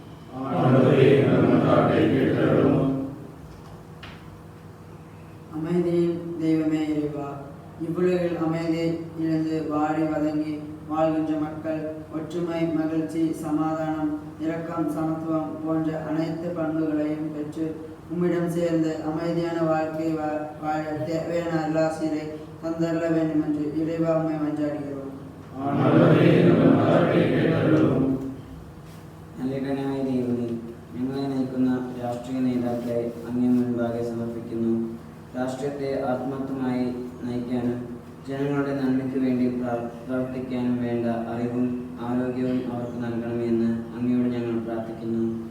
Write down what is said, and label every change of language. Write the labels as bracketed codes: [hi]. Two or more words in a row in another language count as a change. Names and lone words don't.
[ta] அமைதியின் தெய்வமே இறைவா, இவ்வுலகில் அமைதி இழந்து வாடி வதங்கி வாழ்கின்ற மக்கள் ஒற்றுமை, மகிழ்ச்சி, சமாதானம், இரக்கம், சமத்துவம் போன்ற அனைத்து பண்புகளையும் பெற்று உம்மிடம் சேர்ந்து அமைதியான வாழ்க்கை வாழ தேவையான அருளாசிரை தந்தரல வேண்டும் என்று இறைவா உம்மை மன்றாடுகிறோம். [ml] നൽകനായ ദൈവമേ, ഞങ്ങളെ നയിക്കുന്ന രാഷ്ട്രീയ നേതാക്കളെ അങ്ങേ മുൻപാകെ സമർപ്പിക്കുന്നു. രാഷ്ട്രീയത്തെ ആത്മാർത്ഥമായി നയിക്കാനും ജനങ്ങളുടെ നന്മയ്ക്ക് വേണ്ടി പ്രവർത്തിക്കാനും വേണ്ട അറിവും ആരോഗ്യവും അവർക്ക് നൽകണമെന്ന് അങ്ങയോട് ഞങ്ങൾ പ്രാർത്ഥിക്കുന്നു.